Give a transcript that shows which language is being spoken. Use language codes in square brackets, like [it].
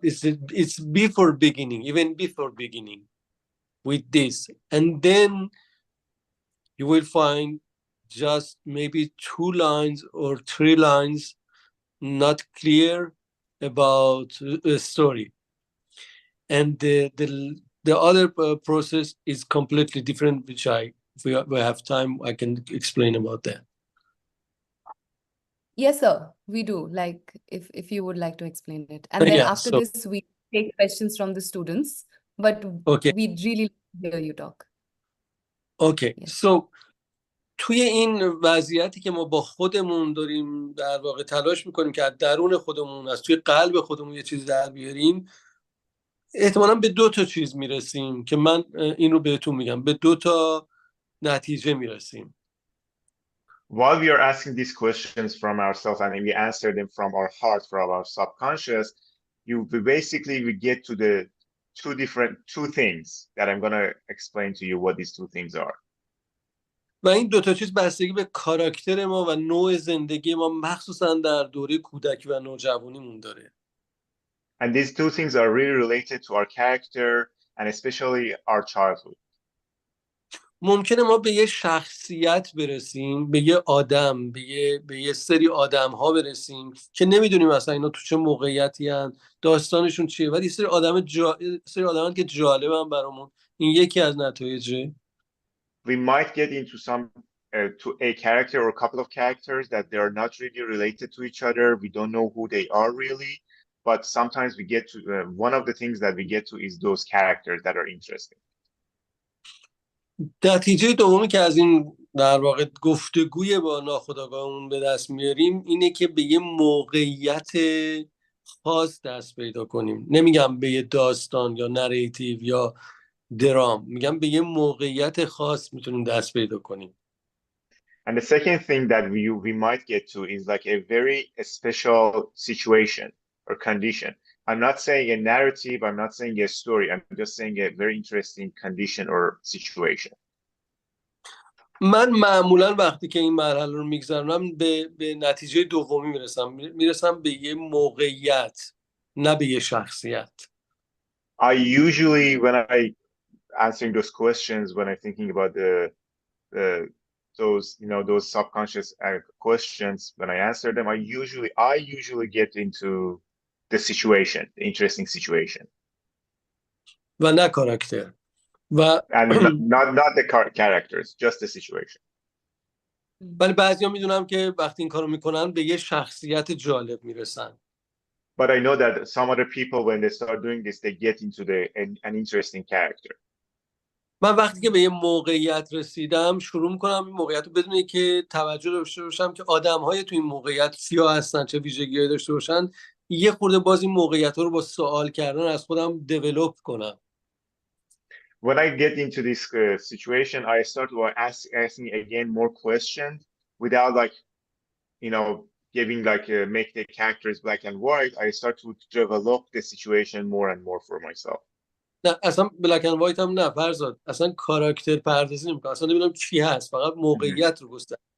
[en] It's before beginning, even before beginning with this, and then you will find just maybe 2 lines or 3 lines not clear about a story, and the other process is completely different, which if we have time, I can explain about that. Yes, sir, we do. Like, if you would like to explain it. And then Yeah, after so- this, we take questions from the students, but Okay. we'd really like to hear you talk. Okay. Yes. [fa] So توی این وضعیتی که ما با خودمون داریم در واقع تلاش میکنیم که از درون خودمون، از توی قلب خودمون یه چیز در بیاریم، احتمالاً به 2 تا چیز میرسیم که من این رو بهتون میگم، به 2 تا نتیجه میرسیم. [en] While we are asking these questions from ourselves and we answer them from our heart, from our subconscious, we get to the two things that I'm going to explain to you what these 2 things are. [fa] و این دوتا چیز بستگی به کاراکتر ما و نوع زندگی ما مخصوصا در دوره کودکی و نوجوانیمون داره. [en] And these two things are really related to our character and especially our childhood. [fa] ممکنه ما به یه شخصیت برسیم، به یه آدم، به یه سری آدم ها برسیم که نمیدونیم اصلا اینا تو چه موقعیتی هن، داستانشون چیه، ولی سری آدم که جالبن برامون. این یکی از نتایجه. [en] We might get into to a character or a couple of characters that they are not really related to each other. We don't know who they are really, but sometimes we get to one of the things that we get to is those characters that are interesting. [fa] نتیجه دومی که از این در واقع گفتگوی با ناخودآگاهمون به دست میاریم اینه که به یه موقعیت خاص دست پیدا کنیم. نمیگم به یه داستان یا نریتیو یا درام، میگم به یه موقعیت خاص میتونیم دست پیدا کنیم. [en] And the second thing that we might get to is like a very special situation or condition. I'm not saying a narrative, I'm not saying a story, I'm just saying a very interesting condition or situation. [fa] من معمولا وقتی که این مرحله رو میگذرونم به نتیجه دومی میرسم به یه موقعیت، نه به یه شخصیت. [en] I usually, when I answering those questions, when I'm thinking about those subconscious questions, when I answer them, I usually get into the situation, the interesting situation. [fa] و نه کاراکتر. [en] And not the characters, just the situation. [fa] ولی بعضیا میدونم که وقتی این کارو میکنن به یه شخصیت جالب میرسن. [en] But I know that some other people, when they start doing this, they get into an interesting character. [fa] من وقتی که به یه موقعیت رسیدم شروع میکنم این موقعیت رو بدون که توجه داشته باشم که آدم‌های تو این موقعیت کیا هستن، چه ویژگی‌هایی داشته باشن، یه خورده باز این موقعیت رو با سوال کردن از خودم دیولپ کنم. [en] When I get into this situation, I start asking again more questions without giving make the characters black and white. I start to develop the situation more and more for myself. [fa] نه اصلا [en] black and white [fa] هم نه فرزاد، اصلا کاراکتر پردازی نمیکنم، اصلا نمیدونم کی هست، فقط موقعیت رو گستر.